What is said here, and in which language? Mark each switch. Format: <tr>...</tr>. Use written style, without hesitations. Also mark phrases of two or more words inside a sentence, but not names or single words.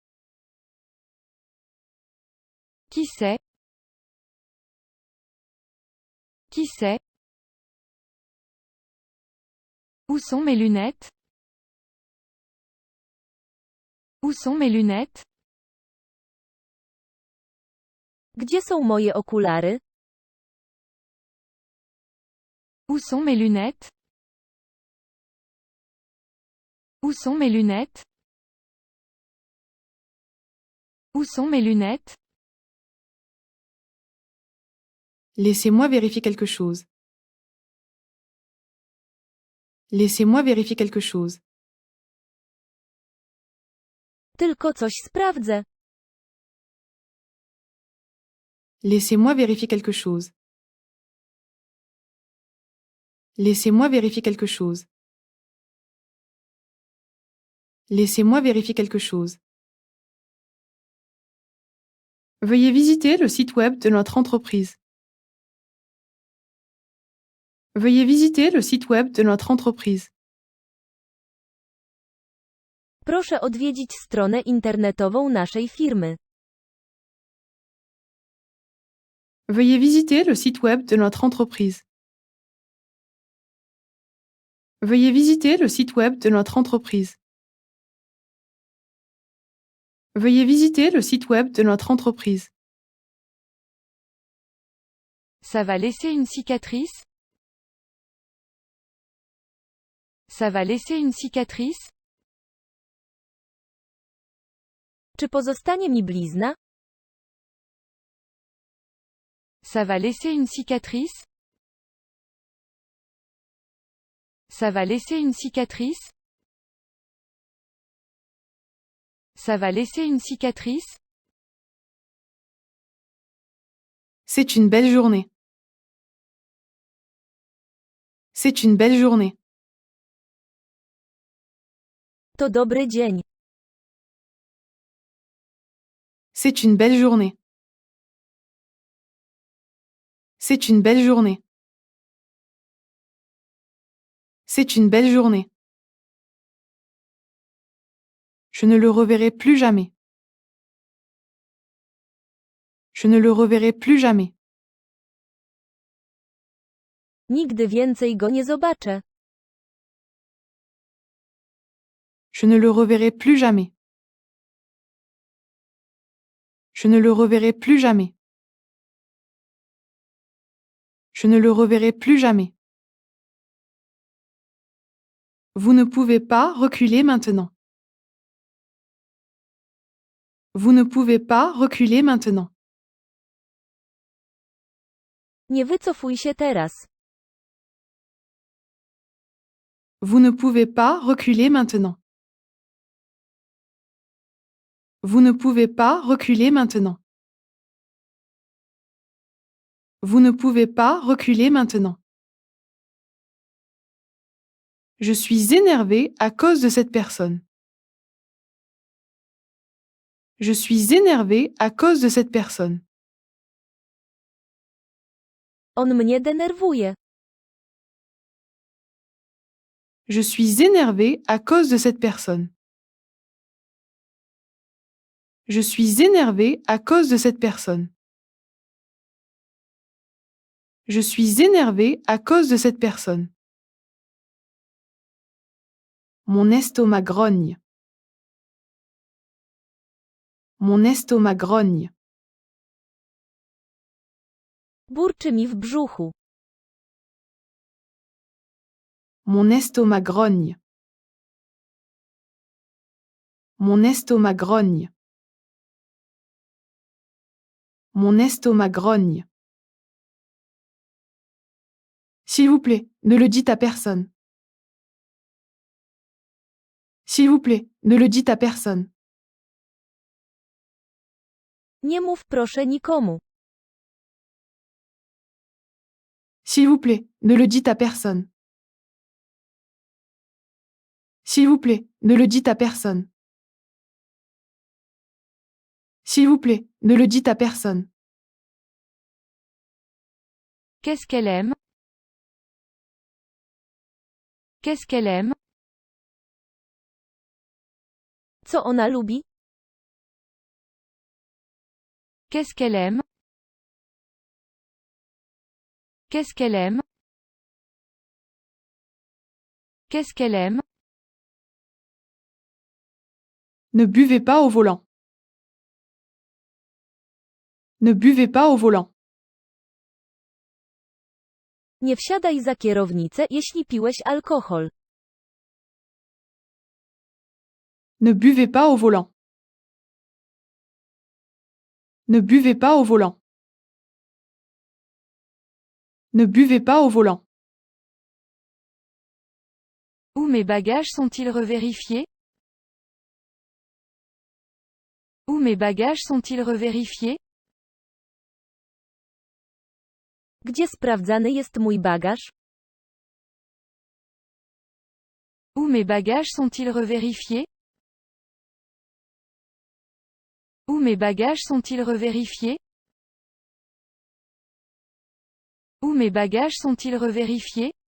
<fr>Qui sait? Qui sait? Où sont mes lunettes? Où sont mes lunettes?</fr> <pl>Gdzie są moje okulary?</pl> <fr>Où sont mes lunettes? Où sont mes lunettes? Où sont mes lunettes? Laissez-moi vérifier quelque chose. Laissez-moi vérifier quelque chose.</fr> <pl>Tylko coś sprawdzę.</pl> <fr>Laissez-moi vérifier quelque chose. Laissez-moi vérifier quelque chose. Laissez-moi vérifier quelque chose. Veuillez visiter le site web de notre entreprise. Veuillez visiter le site web de notre entreprise.</fr> <pl>Proszę odwiedzić stronę internetową naszej firmy.</pl> <fr>Veuillez visiter le site web de notre entreprise. Veuillez visiter le site web de notre entreprise. Veuillez visiter le site web de notre entreprise. Ça va laisser une cicatrice? Ça va laisser une cicatrice?</fr> <pl>Czy pozostanie mi blizna?</pl> <fr>Ça va laisser une cicatrice? Ça va laisser une cicatrice? Ça va laisser une cicatrice? C'est une belle journée. C'est une belle journée.</fr> <pl>To dobry dzień.</pl> <fr>C'est une belle journée. C'est une belle journée. C'est une belle journée. Je ne le reverrai plus jamais. Je ne le reverrai plus jamais.</fr> <pl>Nigdy więcej go nie zobaczę.</pl> <fr>Je ne le reverrai plus jamais. Je ne le reverrai plus jamais. Je ne le reverrai plus jamais. Vous ne pouvez pas reculer maintenant. Vous ne pouvez pas reculer maintenant.</fr> <pl>Nie wycofuj się teraz.</pl> <fr>Vous ne pouvez pas reculer maintenant. Vous ne pouvez pas reculer maintenant. Vous ne pouvez pas reculer maintenant. Je suis énervé à cause de cette personne. Je suis énervé à cause de cette personne.</fr> <pl>On mnie denerwuje.</pl> <fr>Je suis énervé à cause de cette personne. Je suis énervé à cause de cette personne. Je suis énervé à cause de cette personne. Mon estomac grogne. Mon estomac grogne.</fr> <pl>Burczy mi w brzuchu.</pl> <fr>Mon estomac grogne. Mon estomac grogne. Mon estomac grogne. S'il vous plaît, ne le dites à personne. S'il vous plaît, ne le dites à personne.</fr> <pl>Nie mów proszę nikomu.</pl> <fr>S'il vous plaît, ne le dites à personne. S'il vous plaît, ne le dites à personne. S'il vous plaît, ne le dites à personne. Qu'est-ce qu'elle aime? Qu'est-ce qu'elle aime?</fr> <pl>Co ona lubi?</pl> <fr>Qu'est-ce qu'elle aime? Qu'est-ce qu'elle aime? Qu'est-ce qu'elle aime? Ne buvez pas au volant. Ne buvez pas au volant.</fr> <pl>Nie wsiadaj za kierownicę, jeśli piłeś alkohol.</pl> <fr>Ne buvez pas au volant. Ne buvez pas au volant. Ne buvez pas au volant. Où mes bagages sont-ils revérifiés? Où mes bagages sont-ils revérifiés?</fr> <pl>Gdzie sprawdzany jest mój bagaż?</pl> <fr>Où mes bagages sont-ils revérifiés? Où mes bagages sont-ils revérifiés? Où mes bagages sont-ils revérifiés?</fr>